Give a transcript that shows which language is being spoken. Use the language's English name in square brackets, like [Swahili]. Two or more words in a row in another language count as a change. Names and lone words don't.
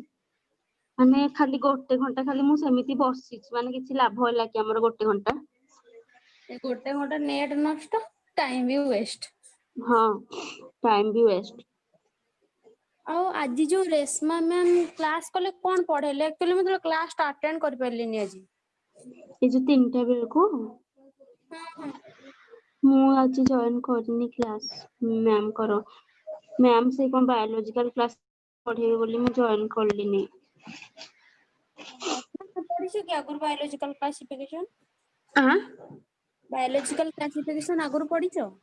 [Odia] ମାନେ ଖାଲି ଗୋଟେ ଘଣ୍ଟା ଖାଲି ମୁଁ ସେମିତି ବସିଛି ମାନେ କିଛି ଲାଭ ହେଲା କି ଆମର ଗୋଟେ ଘଣ୍ଟା। ଏ ଗୋଟେ ଘଣ୍ଟା ନେଟ ନଷ୍ଟ ଟାଇମ ବି ୱେଷ୍ଟ। ହଁ ଟାଇମ ବି ୱେଷ୍ଟ। ଆଉ ଆଜି ଯୋଉ ରେଶମା ମ୍ୟାମ କ୍ଲାସ କଲେ କଣ ପଢେଇଲେ ଆକ୍ଚୁଆଲି ମୁଁ କ୍ଲାସ ଟା ଆଟେଣ୍ଡ କରିପାରିଲିନି ଆଜି। [Hindi] ये जो [Odia] 3टा बेलको ମୁଁ ଆଜି ଜଏନ୍ କରିନି [English] class ma'am [Odia] କର ମ୍ୟାମ୍ ସେ କଣ [English] biological class [Odia] ପଢେଇବେ ବୋଲି ମୁଁ ଜଏନ୍ କଲିନି। ପଢିଛୁ କି ଆଗରୁ [English] biological classification? ଆଁ biological classification [Odia] ଆଗରୁ ପଢିଛ?